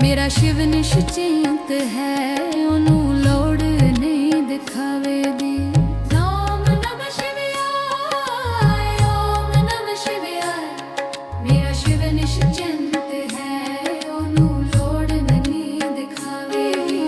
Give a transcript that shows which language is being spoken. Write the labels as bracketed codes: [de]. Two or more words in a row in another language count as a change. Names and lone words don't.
[pa] ਸ਼ਿਵ ਨਿਸ਼ਚਿੰਤ ਹੈ, ਓਨੂ ਲੋੜ ਨਹੀਂ ਦਿਖਾਵੇ ਦੀ। [sa] ओम नमः शिवाय, ओम नमः शिवाय। [pa] ਮੇਰਾ ਸ਼ਿਵ ਨਿਸ਼ਚਿੰਤ ਹੈ, ਓਨੂ ਲੋੜ ਨਹੀਂ ਦਿਖਾਵੇ ਦੀ।